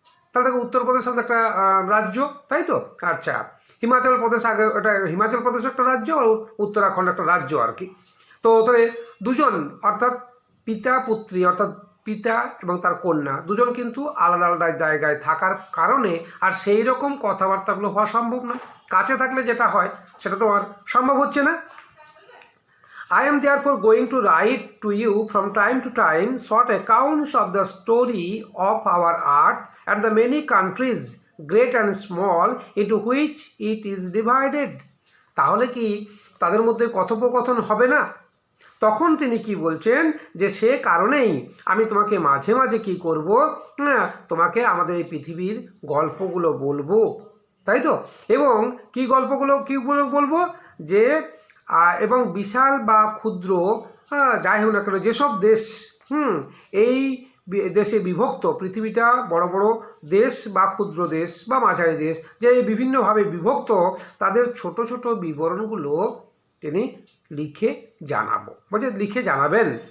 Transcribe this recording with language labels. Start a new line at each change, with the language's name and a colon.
Bangla: তাহলে দেখো, উত্তরপ্রদেশ আমাদের একটা রাজ্য, তাই তো? আচ্ছা, হিমাচল প্রদেশ আগে, এটা হিমাচল প্রদেশ একটা রাজ্য, আর উত্তরাখণ্ড একটা রাজ্য আর কি। তো তাহলে দুজন, অর্থাৎ পিতা পুত্রী, অর্থাৎ পিতা এবং তার কন্যা দুজন কিন্তু আলাদা আলাদা জায়গায় থাকার কারণে আর সেই রকম কথাবার্তাগুলো হওয়া সম্ভব না। কাছে থাকলে যেটা হয় সেটা তো আর সম্ভব হচ্ছে না।
English: I am therefore going to write to you from time to time short accounts of the story of our earth and the many countries, great and small, into which it is divided.
Bangla: তাহলে কি তাদের মধ্যে কথোপকথন হবে না? তখন তিনি কি বলছেন, যে সে কারণেই আমি তোমাকে মাঝে মাঝে কি করব, তোমাকে আমাদের এই পৃথিবীর গল্পগুলো বলবো, তাই তো? এবং কি গল্পগুলো বলবো, যে এবং বিশাল বা ক্ষুদ্র, যাই হোক না কেন, যেসব দেশ এই দেশে বিভক্ত, পৃথিবীটা বড় বড় দেশ বা ক্ষুদ্র দেশ বা মাঝারি দেশ, যে বিভিন্নভাবে বিভক্ত, তাদের ছোট ছোট বিবরণগুলো তিনি লিখে জানাবো, বলছে লিখে জানাবেন।